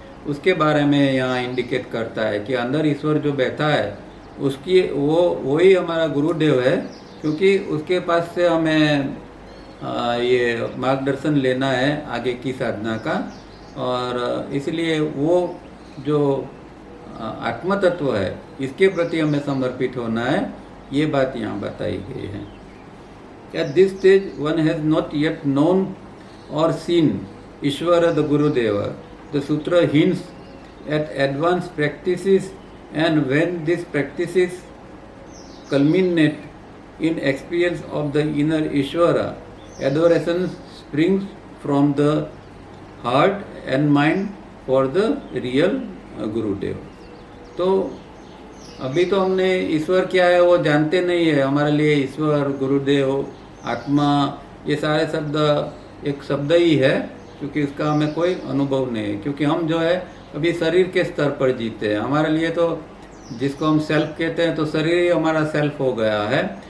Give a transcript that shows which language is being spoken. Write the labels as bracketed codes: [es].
[hi] उसके बारे में यहाँ इंडिकेट करता है कि अंदर ईश्वर जो बैठा है उसकी वही हमारा गुरुदेव है, क्योंकि उसके पास से हमें ये मार्गदर्शन लेना है आगे की साधना का। और इसलिए वो जो आत्म तत्व है इसके प्रति हमें समर्पित होना है, ये बात यहाँ बताई गई है। [en] At this stage one has not yet known or seen Ishvara the Gurudeva. The sutra hints at advanced practices, and when these practices culminate in experience of the inner Ishvara, adoration springs from the heart and mind for the real Gurudev. [hi] तो अभी तो हमने ईश्वर क्या है वो जानते नहीं है। हमारे लिए ईश्वर, गुरुदेव, आत्मा, ये सारे शब्द एक शब्द ही है, क्योंकि इसका हमें कोई अनुभव नहीं है, क्योंकि हम जो है अभी शरीर के स्तर पर जीते हैं। हमारे लिए तो जिसको हम सेल्फ कहते हैं, तो शरीर ही हमारा सेल्फ हो गया है।